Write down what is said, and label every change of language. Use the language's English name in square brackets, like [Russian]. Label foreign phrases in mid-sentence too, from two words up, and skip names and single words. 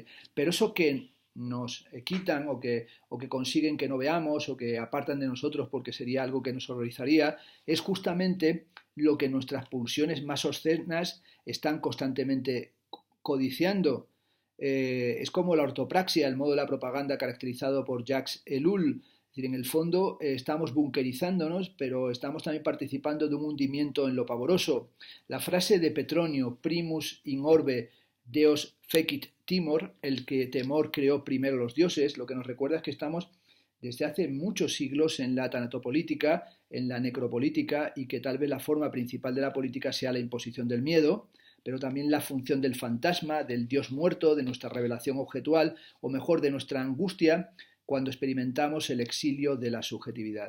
[Spanish] Pero eso que nos quitan o que consiguen que no veamos o que apartan de nosotros porque sería algo que nos horrorizaría, es justamente lo que nuestras pulsiones más obscenas están constantemente codiciando. Es como la ortopraxia, el modo de la propaganda caracterizado por Jacques Ellul. Es decir, en el fondo estamos bunkerizándonos, pero estamos también participando de un hundimiento en lo pavoroso. La frase de [Latin] Petronio, primus in orbe Deus fecit timor, [Spanish] el que temor creó primero los dioses, lo que nos recuerda es que estamos desde hace muchos siglos en la tanatopolítica, en la necropolítica y que tal vez la forma principal de la política sea la imposición del miedo, pero también la función del fantasma, del Dios muerto, de nuestra revelación objetual o mejor de nuestra angustia cuando experimentamos el exilio de la subjetividad.